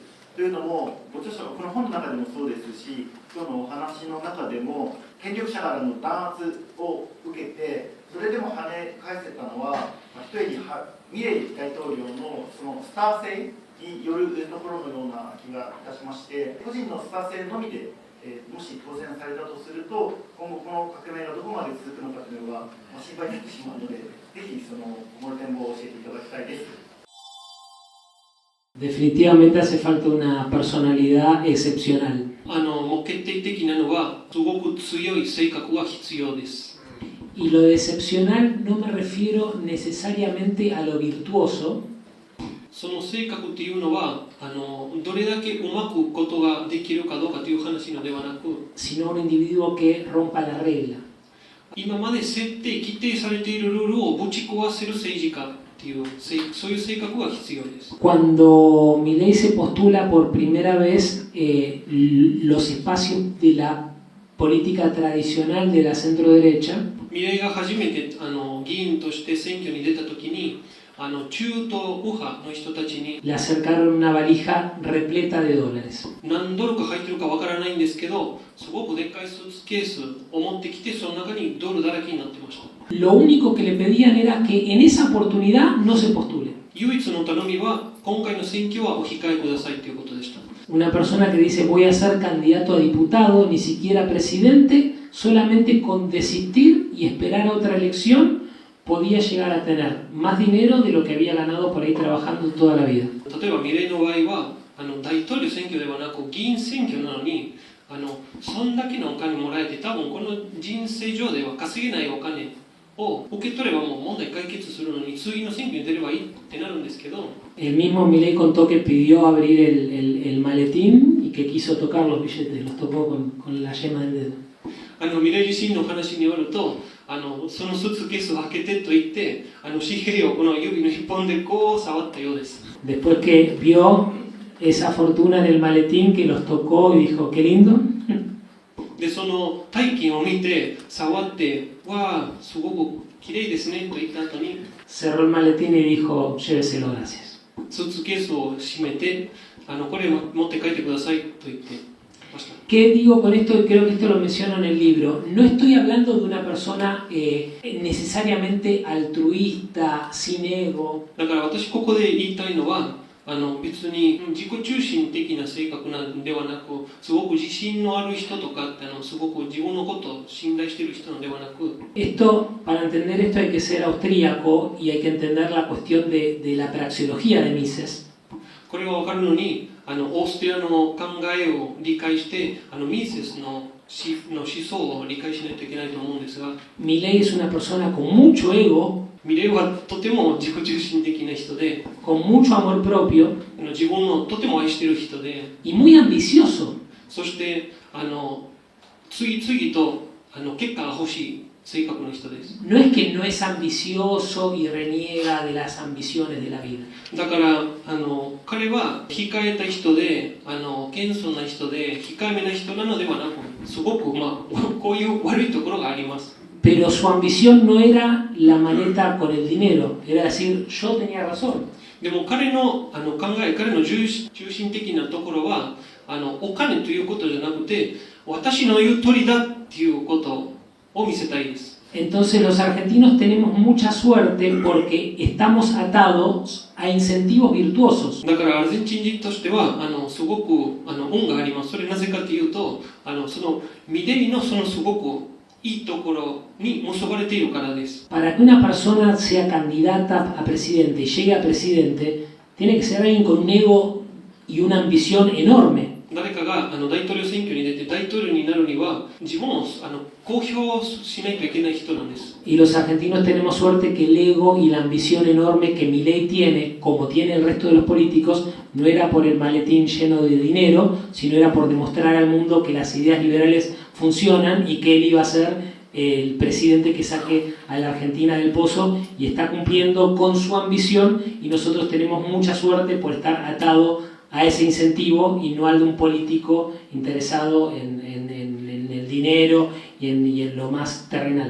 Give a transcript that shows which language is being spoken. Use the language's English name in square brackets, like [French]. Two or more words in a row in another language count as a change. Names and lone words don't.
[Japanese] というのも、ご著書のこの本の中でもそうですし、今日のお話の中でも、権力者からの弾圧を受けて、それでも跳ね返せたのは、ひとえにミレイ大統領のそのスター性によるところのような気がいたしまして、個人のスター性のみで、もし当選されたとすると、今後この革命がどこまで続くのかというのは、心配になってしまうので、ぜひその今後の展望を教えていただきたいです。 [Spanish] Definitivamente hace falta una personalidad excepcional. [Japanese] もう決定的なのはすごく強い性格が必要です。 [Spanish] Y lo de excepcional no me refiero necesariamente a lo virtuoso. [Japanese] その性格っていうのはどれだけうまくことができるかどうかという話のではなく、 [Spanish] sino un individuo que rompa la regla. [Japanese] 今まで設定規定されているルールをぶち壊せる政治家。 [Spanish] Cuando Milei se postula por primera vez, los espacios de la política tradicional de la centro derecha, [Japanese] ミレイが初めて議員として選挙に出たときに中東右派の人たちに [Spanish] le acercaron una valija repleta de dólares. [Japanese] 何ドルか入ってるかわからないんですけど、すごくでっかいスーツケースを持ってきて、その中にドルだらけになってました。 [Spanish] Lo único que le pedían era que en esa oportunidad no se postule. [Japanese] 唯一の頼みは今回の選挙はお控えくださいということでした。 [Spanish] Una persona que dice voy a ser candidato a diputado, ni siquiera presidente, solamente con desistir y esperar a otra elección podía llegar a tener más dinero de lo que había ganado por ahí trabajando toda la vida. [Japanese] 例えばミレイの場合は大統領選挙ではなく議員選挙なのにそんだけのお金もらえて多分この人生上では稼げないお金を受け取ればもう問題解決するのに次の選挙に出ればいいってなるんですけど [Spanish] El mismo Milei contó que pidió abrir el maletín y que quiso tocar los billetes, los tocó con la yema del dedo. [Japanese] ミレイ自身の話によるとそのスーツケースを開けてと言って紙幣をこの指の一本でこう触ったようです。 [Spanish] Después que vio esa fortuna en el maletín que los tocó y dijo qué lindo. [Japanese] でその大金を見て触ってわあすごく綺麗ですねと言った後に [Spanish] cerró el maletín y dijo lléveselo gracias. [Japanese] スーツケースを閉めてこれ持って帰ってくださいと言ってました。 [Spanish] ¿Qué digo con esto? Y creo que esto lo menciono en el libro. No estoy hablando de una persona necesariamente altruista, sin ego. [Japanese] だから私ここで言いたいのは別に自己中心的な性格なんではなく、すごく自信のある人とかってすごく自分のことを信頼している人なんではなく、 [Spanish] Para entender esto hay que ser austríaco y hay que entender la cuestión de la praxeología de Mises. [Japanese] これが分かるのに、オーストリアの考えを理解して、ミーセスの思想を理解しないといけないと思うんですが、 [Spanish] Milei es una persona con mucho ego, [Japanese] ミレイはとても自己中心的な人で、 [Spanish] con mucho amor propio [Japanese] 自分をとても愛している人で、 [Spanish] y muy ambicioso. [Japanese] そして次々と結果が欲しい性格の人です。 [Spanish] No es que no es ambicioso y reniega de las ambiciones de la vida. [Japanese] だから彼は控えた人で謙遜な人で控えめな人なのではなく、すごくこういう悪いところがあります。 [Spanish] Pero su ambición no era la maleta con el dinero, era decir, yo tenía razón. [Japanese] でも彼の彼の中心的なところはお金ということじゃなくて、私の言う通りだっていうことを見せたいです。 [Spanish] Entonces los argentinos tenemos mucha suerte porque estamos atados a incentivos virtuosos. [Japanese] だからアルゼンチン人としてはすごく恩があります。それなぜかというとそのミレイのすごくいいところに結ばれているからです。 [Spanish] Para que una persona sea candidata a presidente y llegue a presidente, tiene que ser alguien con un ego y una ambición enorme. [Japanese] 誰かが大統領選挙に出て大統領になるには自分を公表しないといけない人なんです。 [Spanish] Y los argentinos tenemos suerte que el ego y la ambición enorme que Milei tiene, como tiene el resto de los políticos, no era por el maletín lleno de dinero, sino era por demostrar al mundo que las ideas liberales funcionan y que él iba a ser el presidente que saque a la Argentina del pozo, y está cumpliendo con su ambición, y nosotros tenemos mucha suerte por estar atado a ese incentivo y no al de un político interesado en el dinero y en lo más terrenal.